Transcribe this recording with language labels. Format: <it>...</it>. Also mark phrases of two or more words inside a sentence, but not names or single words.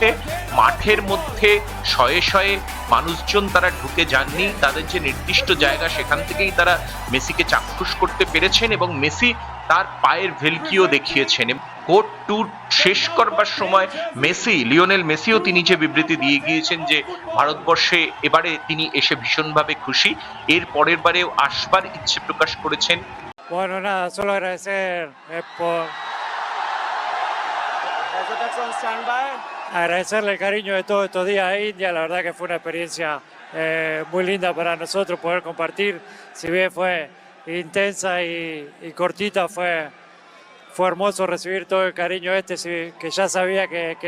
<bn>মাঠের মধ্যে শয়ে শয়ে মানুষজন তারা ঢুকে যাননি, তাদের যে নির্দিষ্ট জায়গা সেখান থেকেই তারা মেসিকে চাক্ষুষ করতে পেরেছেন এবং মেসি তার পায়ের ভেলকিও দেখিয়েছেন।</bn> <en>court tour</en> <bn>শেষ করবার সময় লিওনেল মেসিও তিনি যে বিবৃতি দিয়ে গিয়েছেন যে ভারতবর্ষে এবারে তিনি এসে ভীষণভাবে খুশি, এর পরের বারেও আসবার ইচ্ছে প্রকাশ করেছেন।</bn> <es>Bueno, nada, solo agradecer agradecerle el cariño de todos estos días a India. La verdad que fue una experiencia muy linda para nosotros poder compartir. Si bien fue intensa y cortita, fue hermoso recibir todo el cariño que ya sabía que</es>